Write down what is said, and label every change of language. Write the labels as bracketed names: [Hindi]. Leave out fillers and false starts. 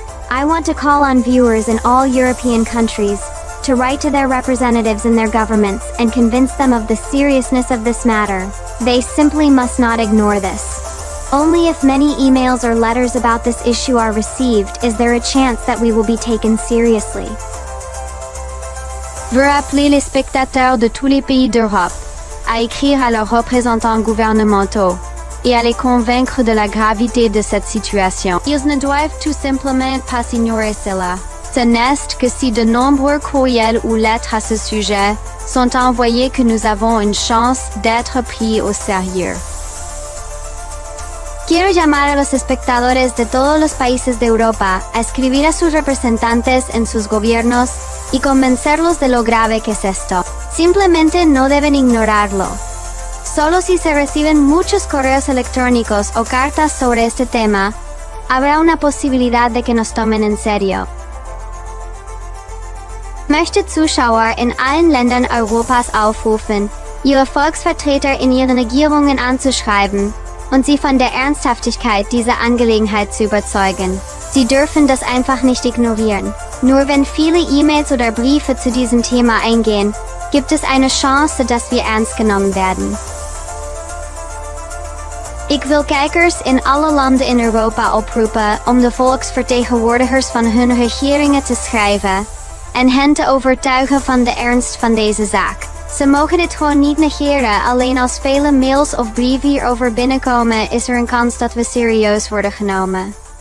[English] I want to call on viewers in all European countries to write to their representatives in their governments and convince them of the seriousness of this matter. They simply must not ignore this. Only if many emails or letters about this issue are received is there a chance that we will be taken seriously. [French] Veut appeler les spectateurs de tous les pays d'Europe à écrire à leurs représentants gouvernementaux et à les convaincre de la gravité de cette situation. Ils ne doivent tout simplement pas ignorer cela. Ce n'est que si de nombreux courriels ou lettres à ce sujet sont envoyés que nous avons une chance d'être pris au sérieux. [Spanish] Quiero llamar a los espectadores de todos los países de Europa a escribir a sus representantes en sus gobiernos y convencerlos de lo grave que es esto. Simplemente no deben ignorarlo. Solo si se reciben muchos correos electrónicos o cartas sobre este tema, habrá una posibilidad de que nos tomen en serio. [German] Möchte Zuschauer in allen Ländern Europas aufrufen, ihre Volksvertreter in ihren Regierungen anzuschreiben und sie von der Ernsthaftigkeit dieser Angelegenheit zu überzeugen. Sie dürfen das einfach nicht ignorieren. Nur wenn viele E-Mails oder Briefe zu diesem Thema eingehen, gibt es eine Chance, dass wir ernst genommen werden. [Dutch] Ik wil kijkers in alle landen in Europa oproepen om de volksvertegenwoordigers van hun regeringen te schrijven en hen te overtuigen van de ernst van deze zaak. Ze mogen dit gewoon niet negeren, alleen als vele mails of brieven hierover binnenkomen is er een kans dat we serieus worden genomen.